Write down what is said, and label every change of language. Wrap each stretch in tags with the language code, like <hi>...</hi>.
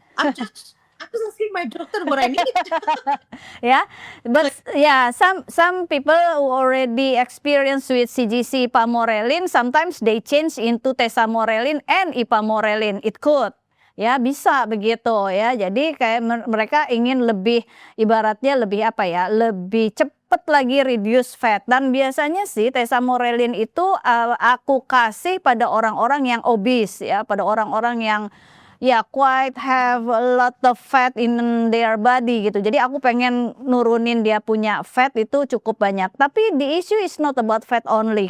<en>I'm just asking my doctor what I need. Yeah, but yeah, some people who already experienced with CGC ipamorelin, sometimes they change into Tessa Morelin and ipamorelin. It could.</en> <id>Ya, bisa begitu ya. Jadi kayak mereka ingin lebih, ibaratnya lebih apa ya, lebih cepat lagi</id> <en>reduce fat.</en> <id>Dan biasanya sih Tessa Morelin itu aku kasih pada orang-orang yang obese ya, pada orang-orang yang</id> <en>quite have a lot of fat in their body gitu.</en> <id>Jadi aku pengen nurunin dia punya fat itu cukup banyak.</id> <en>Tapi the issue is not about fat only.</en>